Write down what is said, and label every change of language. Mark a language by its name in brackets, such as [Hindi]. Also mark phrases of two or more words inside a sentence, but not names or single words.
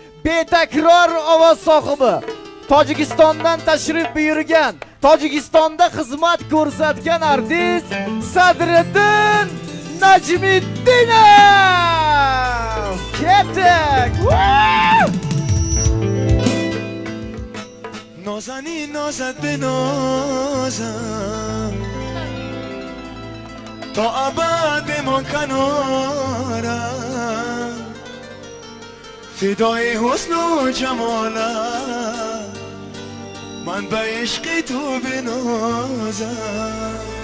[Uzbek] betakror ovoz sohibi, Tojikistondan tashrif buyurgan, Tojikistonda xizmat ko'rsatgan artist Sadriddin Najmiddinov. Ketdik. [Persian] نازنی نازت به نازم تا ابد ما کنارم فدای حسن و جمالم من به عشق تو بنازم